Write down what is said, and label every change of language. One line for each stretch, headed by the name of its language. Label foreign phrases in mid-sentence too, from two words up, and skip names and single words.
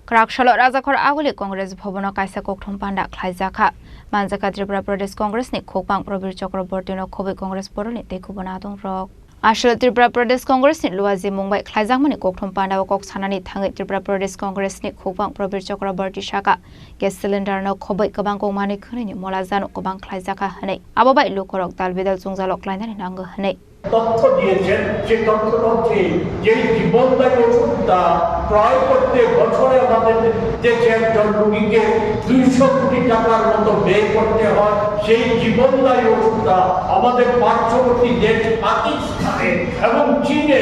Kok Borok: Krakshalo Rajakhor Aguli Congress Bhobono Kaisa Kokthom Panda Khlaijaka Manjaka Tripura Pradesh Congress ni Khokpang Prabir Chakraborty no Khobi Congress Poroni Tekubona Dong Rok Ashal Tripura Pradesh Congress ni Luazi Mumbai Khlaijakmani Kokthom Panda Kok Sanani Thangai Tripura Pradesh Congress ni Khokpang Prabir Chakraborty Shaka
English: gas cylinder
Kok Borok: no Khobai Kabang Kongmani Khani Molazano Kobang Khlaijaka Hanei Ababai Lukorok Dalbidal Zungzalok Lainani Nang Hanei
Bangla: তথ্য দিয়েছেন যে তথ্যটি যে জীবনদায়ী ওষুধটা ক্রয় করতে বছরে আমাদের দেশে একজন রোগীকে 200 কোটি টাকার মতো ব্যয় করতে হয় সেই জীবনদায়ী ওষুধটা আমাদের পার্শ্ববর্তী দেশ পাকিস্তানে এবং চীনে